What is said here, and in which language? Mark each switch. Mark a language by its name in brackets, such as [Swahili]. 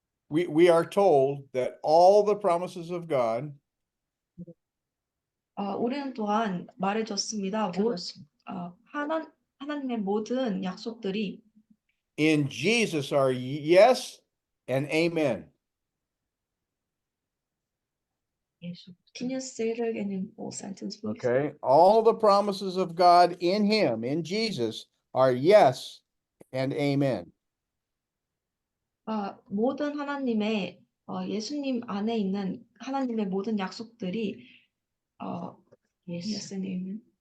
[English] we are told that all the promises of God [Korean] 우리는 또한 말해줬습니다. 하나님의 모든 약속들이 [English] in Jesus are yes and amen. Can you say it again in full sentence, please? Okay. All the promises of God in him, in Jesus, are yes and amen. [Korean] 모든 하나님의 예수님 안에 있는 하나님의 모든 약속들이 [English] yes and amen.